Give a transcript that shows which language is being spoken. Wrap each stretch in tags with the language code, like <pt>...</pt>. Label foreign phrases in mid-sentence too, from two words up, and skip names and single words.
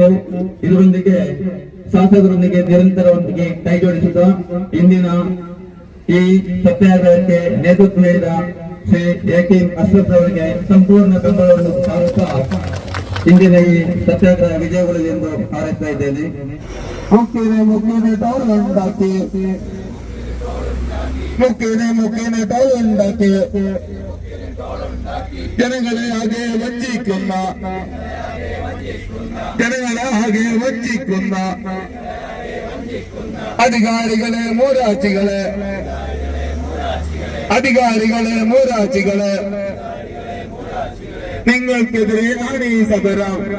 <kn>ಇದರೊಂದಿಗೆ ಶಾಸಕರೊಂದಿಗೆ ನಿರಂತರವಾಗಿ ಕೈ ಜೋಡಿಸುತ್ತಾ ಇಂದಿನ ಈ ಸತ್ಯಾಗ್ರಹಕ್ಕೆ ನೇತೃತ್ವ ನೀಡಿದ ಶ್ರೀ AK ಅಶ್ರಫ್ ಅವರಿಗೆ ಸಂಪೂರ್ಣ ಬೆಂಬಲವನ್ನು ಸಾರುತ್ತಾ ಇಂದಿನ ಈ ಸತ್ಯಾಗ್ರಹ ವಿಜಯಗೊಳ್ಳಲಿ ಎಂದು ಹಾರೈಸ್ತಾ ಇದ್ದೇನೆ.</kn> <ml>മുക്കിനെ ടോൾ ഉണ്ടാക്കി ജനങ്ങളെ ആകെ വഞ്ചിക്കുന്ന അധികാരികളെ മൂരാച്ചികളെ നിങ്ങൾക്കെതിരെ ആണ് ഈ സമരം.</ml>